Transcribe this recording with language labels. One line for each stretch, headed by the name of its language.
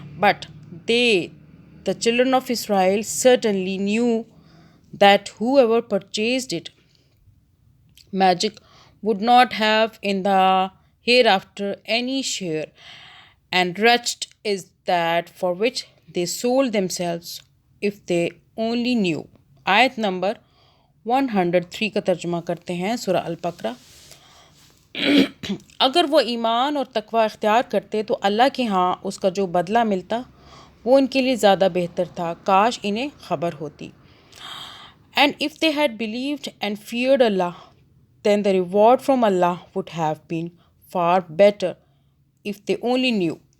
English: But they, the children of Israel, certainly knew that whoever purchased it, magic, would not have in the hereafter any share, and wretched is that for which they sold themselves. if they only knew.
Urdu: آیت number 103 کا ترجمہ کرتے ہیں سورہ البقرہ. اگر وہ ایمان اور تقوی اختیار کرتے تو اللہ کے ہاں اس کا جو بدلہ ملتا وہ ان کے لیے زیادہ بہتر تھا، کاش انہیں خبر ہوتی.
English: And if they had believed and feared Allah, then the reward from Allah would have been far better if they only knew.